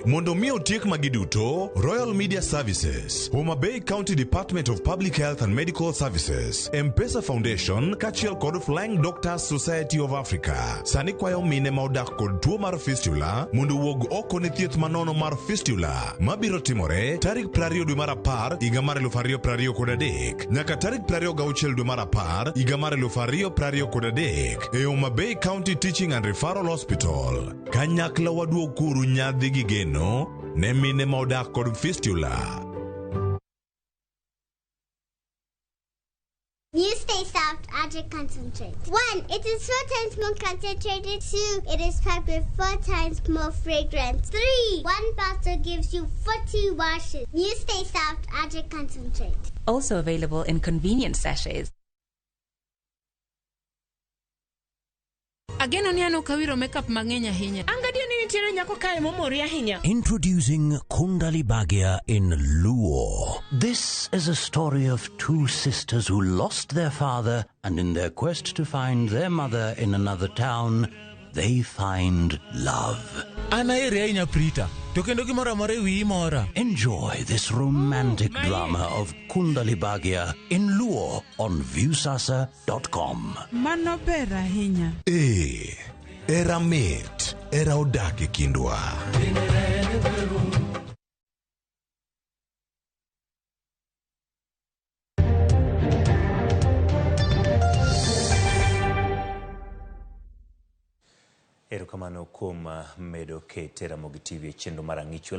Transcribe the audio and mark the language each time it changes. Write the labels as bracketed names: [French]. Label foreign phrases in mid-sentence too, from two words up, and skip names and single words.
[Luo (Kenya and Tanzania)] Mondo mi otiek magi duto, Royal Media Services, Homa Bay County Department of Public Health and Medical Services, M-Pesa Foundation kachiel kod Flying Doctors Society of Africa sani kwayo mine ma odak kod tuo mar fistula mondo wuog oko ne thieth manono mar fistula mabiro timore tarik 20 dwe mar 10 higa mar 2023 nyaka tarik 26 dwe mar 10 higa mar 2023 e Homa Bay County Teaching and Referral Hospital. Kanyakla waduog kuru nyadhi gi geno ne mine ma odak kod fistula. [English] New Stay Soft Adric Concentrate. 1. It is 4 times more concentrated. 2. It is packed with 4 times more fragrance. 3. 1 bottle gives you 40 washes. New Stay Soft Adric Concentrate. Also available in convenient sachets. [Luo (Kenya and Tanzania)] Ageno ni ano kawiro makeup mang'eny ahinya. Angadio ni nitiere nyako kae momori ahinya. [English] Introducing Kundali Bhagia in Luo. This is a story of two sisters who lost their father, and in their quest to find their mother in another town, they find love. Enjoy this romantic drama of Kundali Bhagia in Luo on viewsasa.com. [Luo (Kenya and Tanzania)] Mano ber ahinya. Era mit, era odake kindwa. Erokamano kuom medo kete Ramogi TV chenro mar ang'ichwel.